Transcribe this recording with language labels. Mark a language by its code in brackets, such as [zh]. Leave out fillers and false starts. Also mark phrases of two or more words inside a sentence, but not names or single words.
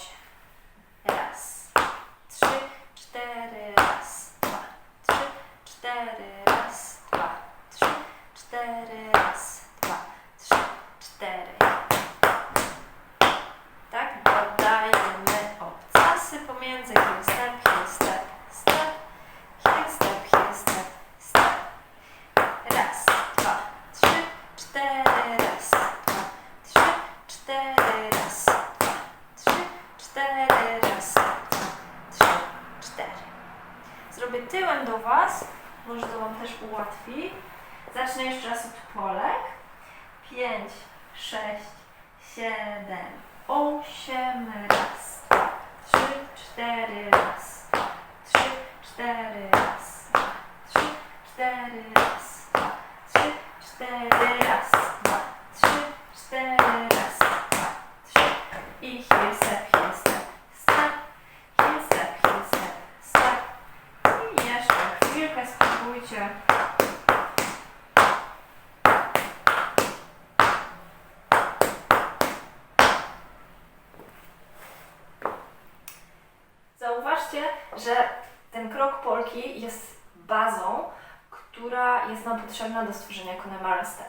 [pl] Raz, 3, 4, raz, 2, 3, 4, raz, 2, 3, 4, raz, 2, 3, 4. Tak, dodajemy obcasy pomiędzy. [en] Heel step, heel step, step, heel step, heel step, step. [pl] Raz, 2, 3, 4, raz, 2, 3, 4, raz, 2, 3, 4, raz, 2, 3, 4. Zrobię tyłem do Was, może to Wam też ułatwi. Zacznę jeszcze raz od polek. 5, 6, 7, 8, raz, 2, 3, 4, raz, 2, 3, 4, raz, 2, 3, 4, raz, 2, 3, 4, raz, 2, 3, 4, raz, 2, 3 i [en] heel step, heel step, step, [pl] heel step, heel step, step. I jeszcze chwilkę spróbujcie. Zauważcie, że ten krok polki jest bazą, która jest nam potrzebna do stworzenia Connemara Step.